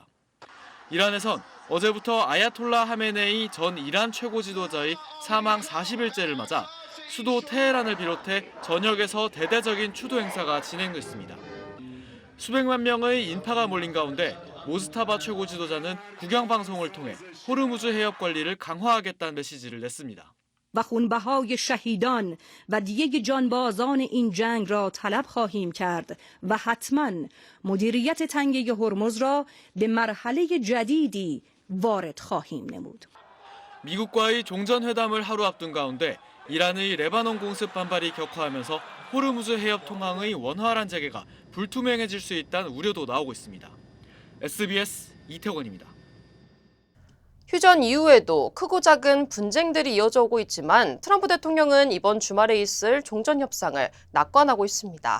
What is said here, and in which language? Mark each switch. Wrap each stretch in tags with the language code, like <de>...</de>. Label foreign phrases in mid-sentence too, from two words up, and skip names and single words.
<ko>이란에선 어제부터 아야톨라 하메네이 전 이란 최고 지도자의 사망 40일째를 맞아 수도 테헤란을 비롯해 전역에서 대대적인 추도 행사가 진행됐습니다. 수백만 명의 인파가 몰린 가운데 모스타바 최고 지도자는 국영방송을 통해 호르무즈 해협 관리를 강화하겠다는 메시지를 냈습니다.</ko> <fa>و خونبهای شهیدان و دیه جانبازان این جنگ را طلب خواهیم کرد و حتما مدیریت تنگه هرمز را به مرحله جدیدی وارد خواهیم نمود.</fa> <ko>미국과의 종전회담을 하루 앞둔 가운데 이란의 레바논 공습 반발이 격화하면서 호르무즈 해협 통항의 원활한 재개가 불투명해질 수 있다는 우려도 나오고 있습니다. SBS 이태권입니다. 휴전 이후에도 크고 작은 분쟁들이 이어져 오고 있지만 트럼프 대통령은 이번 주말에 있을 종전협상을 낙관하고 있습니다.</ko>